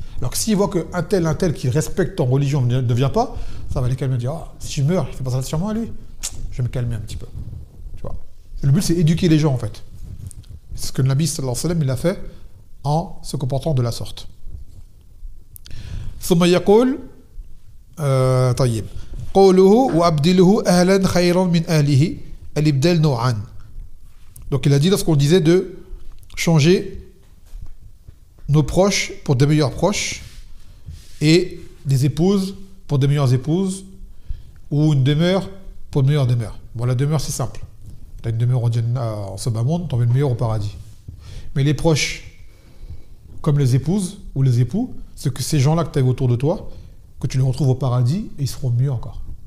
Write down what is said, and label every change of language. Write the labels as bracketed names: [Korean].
[French] Alors que s'ils voient qu'un tel qui respecte ton religion ne vient pas, ça va les calmer et dire, oh, si je meurs, il fait pas ça sûrement à lui. Je vais me calmer un petit peu. Tu vois. Et le but, c'est éduquer les gens, en fait. C'est ce que le Nabi sallallahu alayhi wa sallam, il a fait en se comportant de la sorte. [Arabic] ثم يقول طيب قوله وأبدله أهلا خيرا من أهله الإبدال نوعان. [French] Donc il a dit lorsqu'on disait de changer nos proches pour des meilleurs proches et des épouses pour des meilleures épouses ou une demeure pour une meilleure demeure. Bon, la demeure c'est simple. Tu as une demeure en ce bas monde, tu en veux une meilleure au paradis. Mais les proches, comme les épouses ou les époux, c'est que ces gens-là que tu as autour de toi, que tu les retrouves au paradis, et ils seront mieux encore.